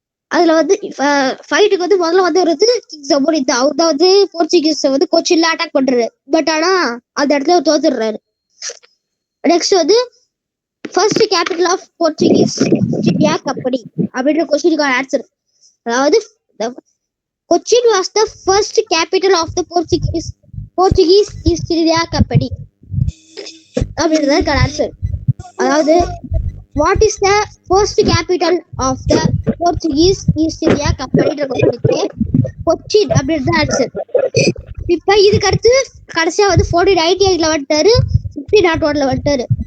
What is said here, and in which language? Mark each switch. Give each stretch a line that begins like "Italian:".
Tamil: அதுல வந்து ஃபைட்டுக்கு வந்து முதல்ல வந்து ஒரு கிங் ஜமோரின் தான். அவர் தான் வந்து போர்ச்சுகீஸ் வந்து கொச்சின்ல அட்டாக் பண்றாரு. பட் ஆனா அந்த இடத்துல தோத்துடுறாரு.
English: next வந்து first capital of Portuguese India company
Tamil: அப்படின்ற கொஸ்டினுக்கான ஆன்சர். அதாவது
English: Cochin was the first capital of the Portuguese East India Company.
Tamil: அப்படின்றதுக்கு ஆன்சர். அதாவது
English: what is the first capital of the Portuguese East India கம்பெனின்ற
Tamil: கொஸ்டினுக்கு கொச்சின் அப்படின்றது ஆன்சர். இப்ப இதுக்கு அடுத்து கடைசியா வந்து 1498 வந்துட்டாரு, 1501 வந்துட்டாரு.